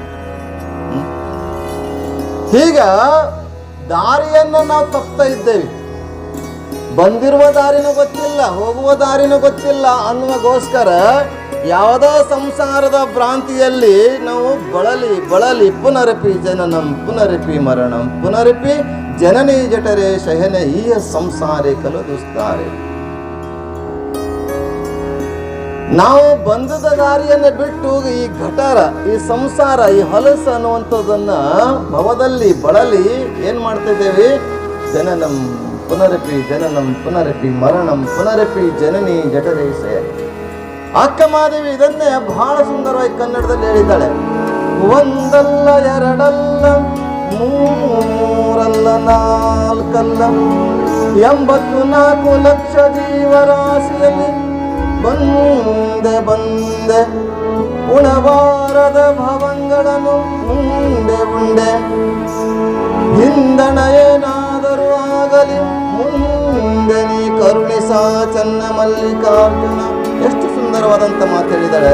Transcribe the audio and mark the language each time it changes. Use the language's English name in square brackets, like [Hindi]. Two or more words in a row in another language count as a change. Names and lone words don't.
[Kannada] ಈಗ ದಾರಿಯನ್ನು ನಾವು ತಪ್ತಾ ಇದ್ದೇವೆ. ಬಂದಿರುವ ದಾರಿನೂ ಗೊತ್ತಿಲ್ಲ, ಹೋಗುವ ದಾರಿನೂ ಗೊತ್ತಿಲ್ಲ ಅನ್ನುವಗೋಸ್ಕರ ಯಾವುದೋ ಸಂಸಾರದ ಭ್ರಾಂತಿಯಲ್ಲಿ ನಾವು ಬಳಲಿ [Sanskrit] ಪುನರಪಿ ಜನನಂ ಪುನರಪಿ ಮರಣಂ ಪುನರಪಿ ಜನನಿ ಜಠರೆ ಶಯನೆ ಈ ಸಂಸಾರೇ ಕಲದುಸ್ತಾರೆ. [Kannada] ನಾವು ಬಂದದ ದಾರಿಯನ್ನು ಬಿಟ್ಟು ಈ ಘಟರ, ಈ ಸಂಸಾರ, ಈ ಹೊಲಸು ಅನ್ನುವಂಥದ್ದನ್ನ ಭವದಲ್ಲಿ ಬಳಲಿ ಏನ್ ಮಾಡ್ತಾ ಇದ್ದೇವೆ? [Sanskrit] ಜನನಂ ಪುನರಪಿ ಜನನಂ ಪುನರಪಿ ಮರಣಂ ಪುನರಪಿ ಜನನಿ ಜಠರೇ ಶಯನೆ. [Kannada] ಅಕ್ಕಮಾದೇವಿ ಇದನ್ನೇ ಬಹಳ ಸುಂದರವಾಗಿ ಕನ್ನಡದಲ್ಲಿ ಹೇಳಿದ್ದಾಳೆ. ಒಂದಲ್ಲ ಎರಡಲ್ಲ ಮೂರಲ್ಲ ನಾಲ್ಕಲ್ಲ 84 ಲಕ್ಷ ಜೀವರಾಶಿಯಲ್ಲಿ ಬಂದೆ ಉಣಬಾರದ ಭವಂಗಳನ್ನು ಉಂಡೆ ಹಿಂದಣ ಏನಾದರೂ ಆಗಲಿ ಮುಂದೆ ನೀ ಕರುಣಿಸ ಚನ್ನ ಮಲ್ಲಿಕಾರ್ಜುನ ಎಷ್ಟು ಸುಂದರವಾದಂತ ಮಾತು ಹೇಳಿದಾಳೆ.